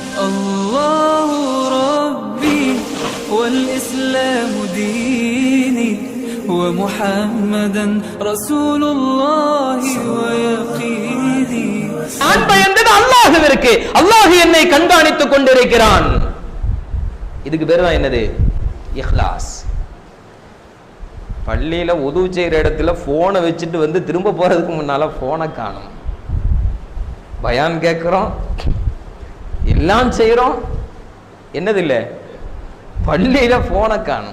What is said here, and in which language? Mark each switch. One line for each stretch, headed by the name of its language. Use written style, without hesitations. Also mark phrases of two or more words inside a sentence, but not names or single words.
Arabic: الله ربي والإسلام ديني ومحمدا رسول الله ويقيني.
Tamil: நான் பயந்தது அல்லாஹ்விற்கு. அல்லாஹ் என்னை கண்காணித்துக் கொண்டிருக்கிறான். இதுக்கு பேர் தான் என்னது? இஹ்லாஸ். பள்ளியில உது செய்யற இடத்துல போனை வச்சுட்டு வந்து திரும்ப போறதுக்கு முன்னால போனை காணும். பயான் கேட்கிறோம், எல்லாம் செய்யறோம், என்னது இல்ல பள்ளியில போனை காணும்.